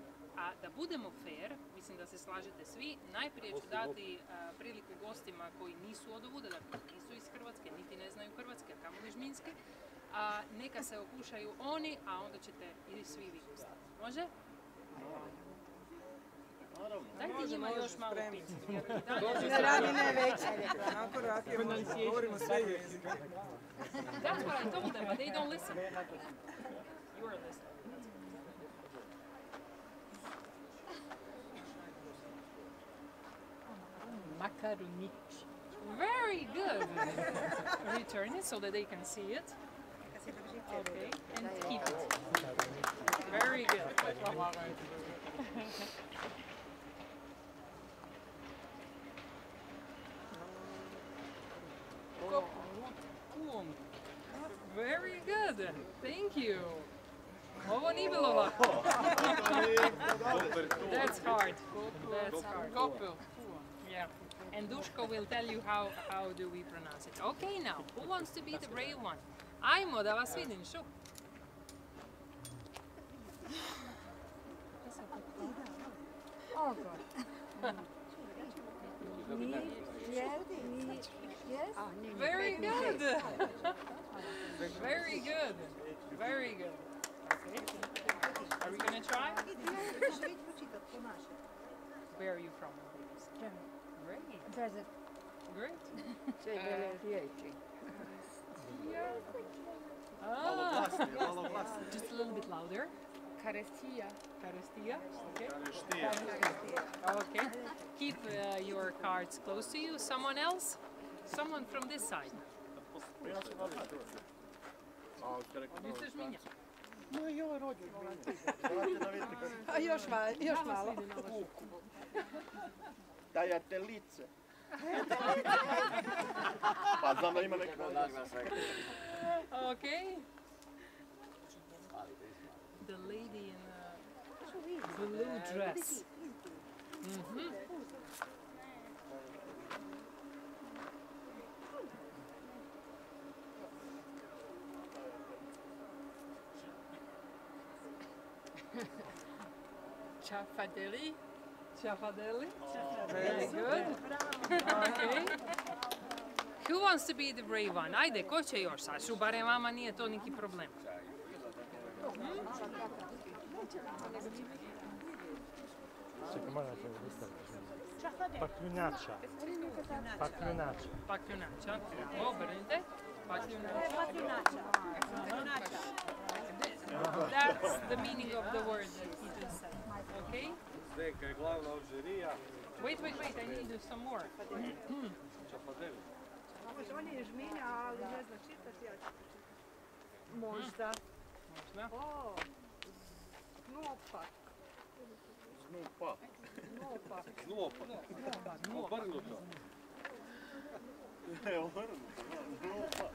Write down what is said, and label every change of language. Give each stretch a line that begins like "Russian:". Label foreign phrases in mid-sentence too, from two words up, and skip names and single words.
Croatian: A da budemo fair, mislim da se slažete svi, najprije ću dati priliku gostima koji nisu odovuda, dakle nisu iz Hrvatske, niti ne znaju hrvatske, a kamoli žminjske. Neka se okušaju oni, a onda ćete i svi vi gostati. Može? Dajte njima još malo pića. Ne radi ne već. Onako rapijemo, govorimo sve jezike.
English: That's what I told them, but they don't listen. You are listening.
Croatian: Makaronić.
English: Very good. Return it so that they can see it. Okay, and keep it. Very good. Very good. Thank you.
Croatian: Ovo nije bilo lako.
English: That's hard. That's hard. Yeah. And Duško will tell you how do we pronounce it. Okay, now, who wants to be the brave one?
Croatian: Ajmo da vas vidim, šu. Ni,
English: Yes? Very good! Very good! Very good. Okay. Are we gonna try? Where are you from? Great. Great. Just a little bit louder.
Croatian: Karestia.
English: Karestia. Okay. Okay. Keep your cards close to you. Someone else? Someone from this side.
Croatian: Misliš Minja? A još malo. Tajateljice. Pa znam da ima neka naglasak.
English: Okay. The lady in a blue dress.
Croatian: Chafadeli.
English: Chafadeli. Very good. Okay. Who wants to be the brave one?
Croatian: Ajde, ko će još? Sašu, barem vama nije to neki problem. Čekaj, moram se vystaviť. Pakljunača. Pakljunača. Obrnite. Pakljunača.
English: That's the meaning of the word that he just said. Okay?
Croatian: Zdenka je glavna ovžerija.
English: Wait, I need some more.
Croatian: Čapadeli. On je žminja, ali ne zna čitati, ja ću pročitati. Možda. O, znopak. Znupa. Znopak. Znupa. Obrnuto. Obrnuto, znupa.